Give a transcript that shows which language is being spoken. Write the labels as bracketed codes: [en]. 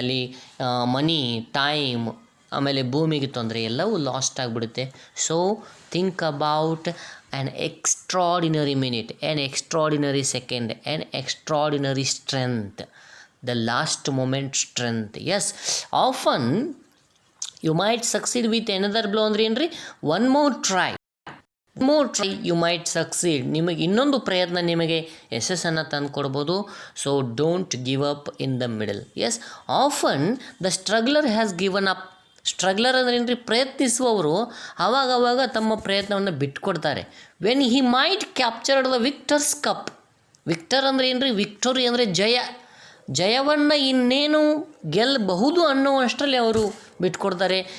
[kn] ಅಲ್ಲಿ ಮನಿ, ಟೈಮ್, ಆಮೇಲೆ ಭೂಮಿಗೆ ತೊಂದರೆ, ಎಲ್ಲವೂ ಲಾಸ್ಟ್ ಆಗಿಬಿಡುತ್ತೆ. [en] So think about an extraordinary minute, an extraordinary second, an extraordinary strength, the last moment strength. Yes, often you might succeed with another blow [kn] ಅಂದ್ರೆ ಏನ್ರಿ, [en] one more try you might succeed. [kn] ನಿಮಗೆ ಇನ್ನೊಂದು ಪ್ರಯತ್ನ ನಿಮಗೆ ಯಶಸ್ಸನ್ನು ತಂದು ಕೊಡ್ಬೋದು. [en] So don't give up in the middle. Yes, often the struggler has given up. [kn] ಸ್ಟ್ರಗ್ಲರ್ ಅಂದ್ರೆ ಏನ್ರಿ, ಪ್ರಯತ್ನಿಸುವವರು ಆವಾಗವಾಗ ತಮ್ಮ ಪ್ರಯತ್ನವನ್ನು ಬಿಟ್ಕೊಡ್ತಾರೆ. [en] When he might captured the victor's cup. [kn] Victor ಅಂದರೆ ಏನ್ರಿ, ವಿಕ್ಟೋರಿ ಅಂದರೆ ಜಯವನ್ನು ಇನ್ನೇನು ಗೆಲ್ಲಬಹುದು ಅನ್ನೋವಷ್ಟರಲ್ಲಿ ಅವರು ಬಿಟ್ಕೊಡ್ತಾರೆ.